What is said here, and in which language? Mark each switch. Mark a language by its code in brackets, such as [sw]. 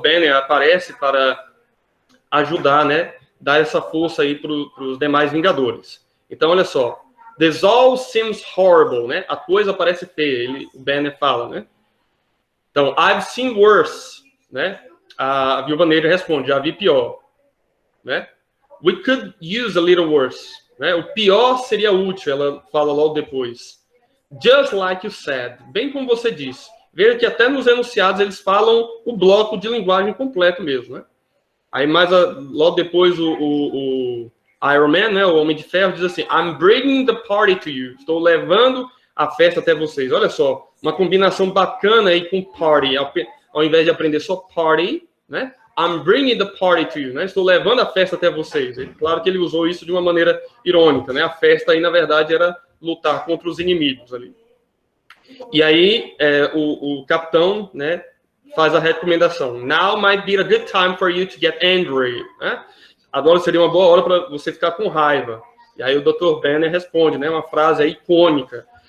[pt] Banner, aparece para ajudar, né, dar essa força aí para os demais Vingadores. Então, olha só. [en] This all seems horrible, né? [pt] A coisa parece feia, o Banner fala, né? Então, [en] I've seen worse, [pt] né? A Viúva Negra responde, já vi pior, né? [en] We could use a little worse, [pt] né? O pior seria útil, ela fala logo depois. [en] Just like you said, [pt] bem como você disse. Veja que até nos enunciados eles falam o bloco de linguagem completo mesmo, né? Aí logo depois o Iron Man, né, o Homem de Ferro, diz assim, [en] I'm bringing the party to you. [pt] Estou levando a festa até vocês. Olha só, uma combinação bacana aí com party. Ao invés de aprender só party, né? [en] I'm bringing the party to you, né? [pt] Estou levando a festa até vocês. Claro que ele usou isso de uma maneira irônica, né? A festa aí, na verdade, era lutar contra os inimigos ali. E aí, o capitão, né, faz a recomendação. [en] Now might be a good time for you to get angry. Né? [pt] Agora seria uma boa hora para você ficar com raiva. E aí o Dr. Banner responde, né, uma frase icônica.